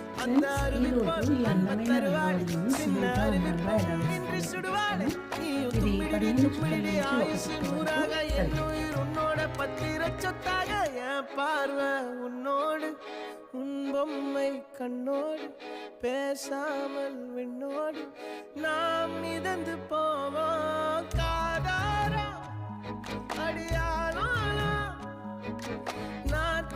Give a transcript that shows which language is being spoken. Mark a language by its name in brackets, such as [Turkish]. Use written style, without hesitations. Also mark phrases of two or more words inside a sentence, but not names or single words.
[Telugu] ఫ్రెండ్స్ ఈరోజు ఈ అందమైన రంగోలీని సింపుల్గా అందంగా ఎలా వేసుకోవాలి ఇది 15 చుక్కల నుంచి ఒక చుక్క వరకు [Tamil] பொம்மை கண்ணோடு பேசாமல் விண்ணோடு நாம் மிதந்து போவோம் காதாரா அடியானாலும்